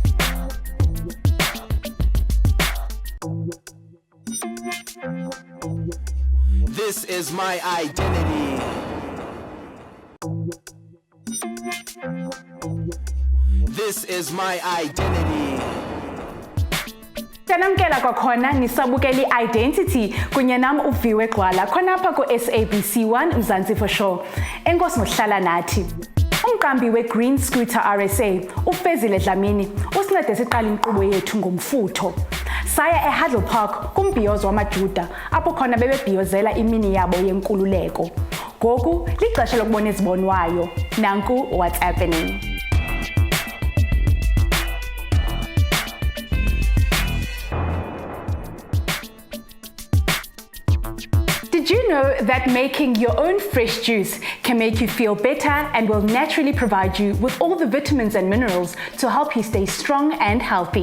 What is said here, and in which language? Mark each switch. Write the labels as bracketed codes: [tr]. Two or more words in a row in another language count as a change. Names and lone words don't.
[en] This is my identity. This is my identity. [xh] Sanamkela kwakhona nisabukeli Identity kunye nam uViwe Gxwala khonapha ku SABC 1 Mzansi for Sure. Enkosi ngohlala nathi. Umqambi we-Green Scooter RSA, uFezile Dlamini, usincede siqala inkqubo yethu ngomfutho. Saya eHadle Park kumbhiyozo wamaJuda apho khona bebebhiyozela imini yabo yenkululeko. Ngoku lixesha lokubona izibonwayo. [en] Nanku what's happening. Did you know that making your own fresh juice can make you feel better and will naturally provide you with all the vitamins and minerals to help you stay strong and healthy?